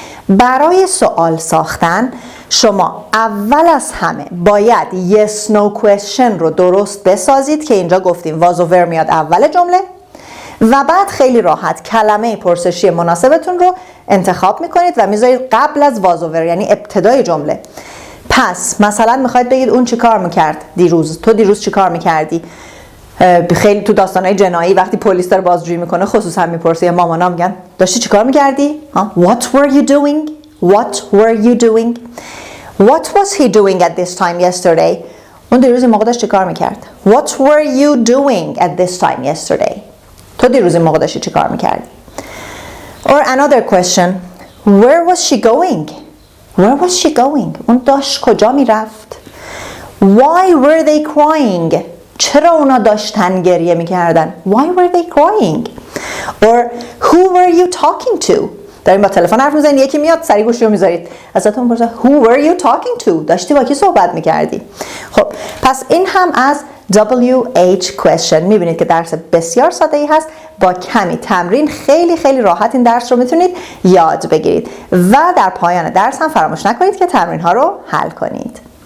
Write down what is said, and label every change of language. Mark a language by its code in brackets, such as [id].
[fa] برای سوال ساختن شما اول از همه باید yes no question رو درست بسازید که اینجا گفتیم was و were میاد اول جمله و بعد خیلی راحت کلمه پرسشی مناسبتون رو انتخاب میکنید و میذارید قبل از was و were یعنی ابتدای جمله. پس مثلا میخواید بگید اون چی کار میکرد دیروز، تو دیروز چی کار میکردی؟ خیلی تو داستانهای جنایی وقتی پلیس داره بازجویی میکنه خصوصا میپرسه یا مامانا میگن داشتی چی کار میکردی؟ [en] What were you doing? What were you doing? What was he doing at this time yesterday? [fa] اون دیروز این موقع داشت چی کار میکرد؟ [en] What were you doing at this time yesterday? [fa] تو دیروز این موقع داشتی چی کار میکردی؟ [en] Or another question, where was she going? Where was she going? [fa] اون داشت کجا میرفت؟ [en] Why were they crying? [fa] چرا اونا داشتن گریه میکردن؟ [en] Why were they crying? Or who were you talking to? [fa] داریم با تلفن حرف میزنید یکی میاد سری گوشی رو میذارید ازتون میپرسه [en] Who were you talking to? [fa] داشتی با کی صحبت میکردی؟ خب پس این هم از WH question. میبینید که درس بسیار ساده ای هست. با کمی تمرین خیلی راحت این درس رو میتونید یاد بگیرید و در پایان درس هم فراموش نکنید که تمرین ها رو حل کنید.